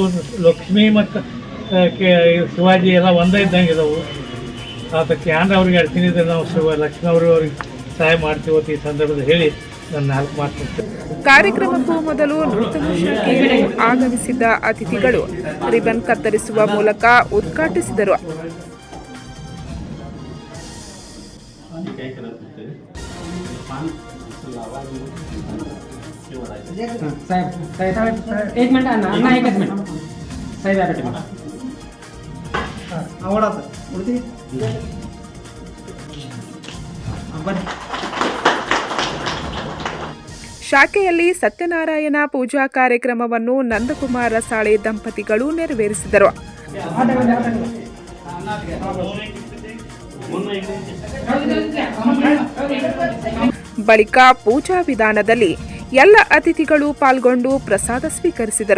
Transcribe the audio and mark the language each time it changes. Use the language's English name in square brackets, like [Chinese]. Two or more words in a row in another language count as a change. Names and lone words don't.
[Kannada] ಲಕ್ಷ್ಮಿ ಮತ್ತು ಶಿವಾಜಿ ಎಲ್ಲ ಒಂದೇ ಇದ್ದಂಗೆ ಇದಾವೆ. ಅದಕ್ಕೆ ಏನಾರ ಅವ್ರಿಗೆ ಅಡ್ತೀನಿ ಇದ್ರೆ ನಾವು ಲಕ್ಷ್ಮಿ ಅವ್ರಿಗೆ ಸಹಾಯ ಮಾಡ್ತೀವತ್ತು ಈ ಸಂದರ್ಭದಲ್ಲಿ ಹೇಳಿ ನಾನು 4 ಮಾತು. ಕಾರ್ಯಕ್ರಮಕ್ಕೂ ಮೊದಲು ನೂತನ ಶಾಖೆಯಲ್ಲಿ ಆಗಮಿಸಿದ್ದ ಅತಿಥಿಗಳು ರಿಬನ್ ಕತ್ತರಿಸುವ ಮೂಲಕ ಉದ್ಘಾಟಿಸಿದರು. [Marathi] एक मिनिट अण्णा एकच मिनिट साहेब आवडत [Kannada] ಶಾಖೆಯಲ್ಲಿ ಸತ್ಯನಾರಾಯಣ ಪೂಜಾ ಕಾರ್ಯಕ್ರಮವನ್ನು ನಂದಕುಮಾರ್ ರಸಾಳೆ ದಂಪತಿಗಳು ನೆರವೇರಿಸಿದರು. ಬಳಿಕ ಪೂಜಾ ವಿಧಾನದಲ್ಲಿ ಎಲ್ಲ ಅತಿಥಿಗಳು ಪಾಲ್ಗೊಂಡು ಪ್ರಸಾದ ಸ್ವೀಕರಿಸಿದರು.